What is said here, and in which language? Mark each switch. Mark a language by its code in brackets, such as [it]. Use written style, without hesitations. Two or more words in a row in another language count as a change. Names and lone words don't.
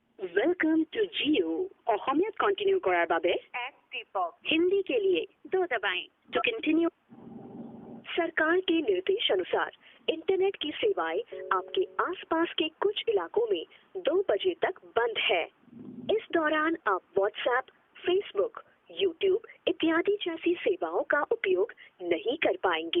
[en] welcome to Jio. [as] অসমীয়াত কন্টিনিউ কৰাৰ বাবে এক টিপক। [hi] हिंदी के लिए 2 दबाएं। [en] to continue. [hi] सरकार के निर्देश अनुसार इंटरनेट की सेवाएं आपके आसपास के कुछ इलाकों में 2 बजे तक बंद है। इस दौरान आप व्हाट्सएप, फेसबुक, यूट्यूब इत्यादि जैसी सेवाओं का उपयोग नहीं कर पाएंगे।